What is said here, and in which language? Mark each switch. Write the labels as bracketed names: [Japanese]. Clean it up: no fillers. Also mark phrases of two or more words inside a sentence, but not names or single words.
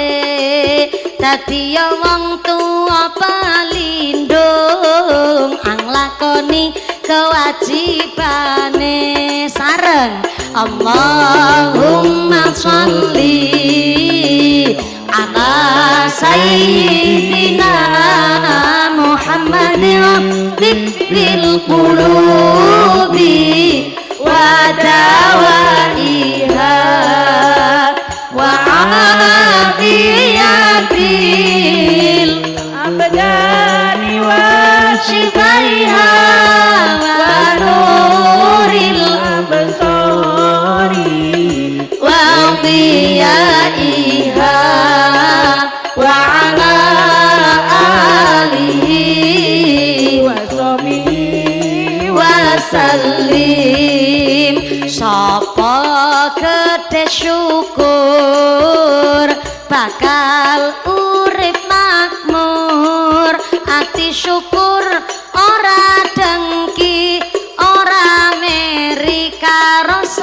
[Javanese] Dadi ya wong tua pelindung anglakoni kewajibane sareng [Arabic] اللهم صل على سيدنا محمد طب القلوب ودوائها و عافية الأبدان وشفائها ونور الأبصار وضيائها وعلى آله وصحبه وسلم. [Javanese] Sapa gede syukur bakal urip makmur, ati syukur ora dengki ora meri karo